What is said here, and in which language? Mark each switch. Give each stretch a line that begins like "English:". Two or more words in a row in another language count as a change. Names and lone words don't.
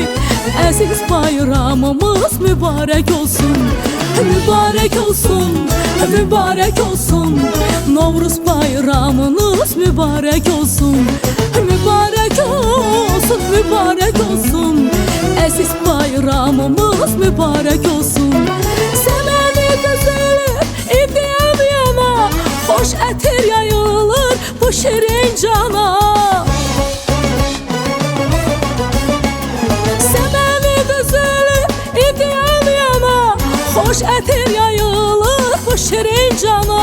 Turkish: Aziz bayramımız mübarek olsun. Mübarek olsun, mübarek olsun. Novruz bayramınız mübarek olsun. Mübarek olsun, mübarek olsun. Aziz bayramımız mübarek olsun.
Azerbaijani: Səməni gözəli idiyəm yana, xoş ətir yayılır bu şirin cana. Səməni gözəli idiyəm yana, xoş ətir yayılır bu şirin cana.